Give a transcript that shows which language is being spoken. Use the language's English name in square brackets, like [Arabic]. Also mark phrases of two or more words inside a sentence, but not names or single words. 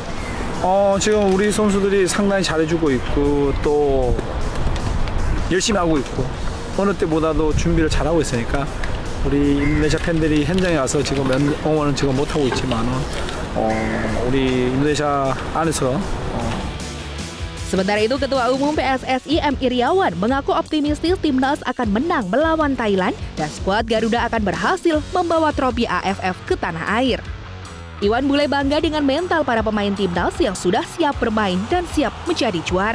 [Korean] 지금 우리 선수들이 상당히 잘해주고 있고 또 열심히 하고 있고 어느 때보다도 준비를 잘하고 있으니까 우리 인도네시아 팬들이 현장에 와서 지금 응원은 지금 못하고 있지만은 우리 인도네시아 안에서 [Indonesian] Sementara itu, Ketua Umum PSSI M. Iriawan mengaku optimistis Timnas akan menang melawan Thailand dan skuad Garuda akan berhasil membawa trofi AFF ke tanah air. Iwan Bule bangga dengan mental para pemain Timnas yang sudah siap bermain dan siap menjadi juara.